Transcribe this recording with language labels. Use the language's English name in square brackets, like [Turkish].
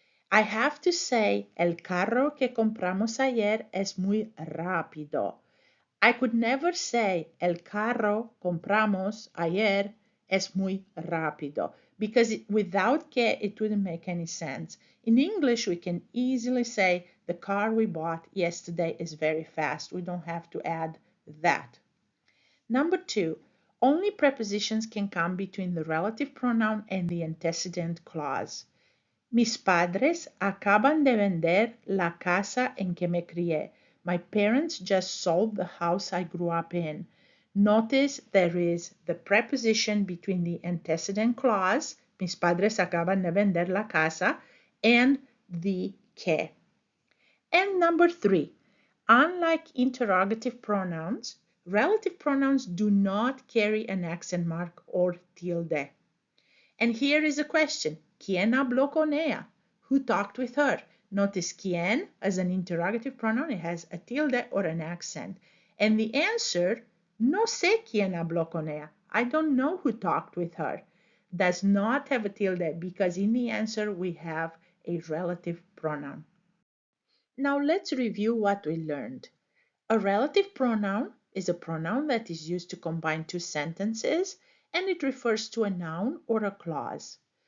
[English] I have to say, [Spanish] el carro que compramos ayer es muy rápido. [English] I could never say, [Spanish] el carro compramos ayer es muy rápido, [English] because without que it wouldn't make any sense. In English, we can easily say, the car we bought yesterday is very fast. We don't have to add that. Number 2, only prepositions can come between the relative pronoun and the antecedent clause. [Spanish] Mis padres acaban de vender la casa en que me crié. [English] My parents just sold the house I grew up in. Notice there is the preposition between the antecedent clause, [Spanish] mis padres acaban de vender la casa, [English] and the que. And number 3, unlike interrogative pronouns, relative pronouns do not carry an accent mark or tilde. And here is a question. [Spanish] ¿Quién habló con ella? [English] Who talked with her? Notice quien as an interrogative pronoun. It has a tilde or an accent. And the answer, [Spanish] no sé quién habló con ella. [English] I don't know who talked with her. Does not have a tilde because in the answer we have a relative pronoun. Now let's review what we learned. A relative pronoun is a pronoun that is used to combine 2 sentences, and it refers to a noun or a clause.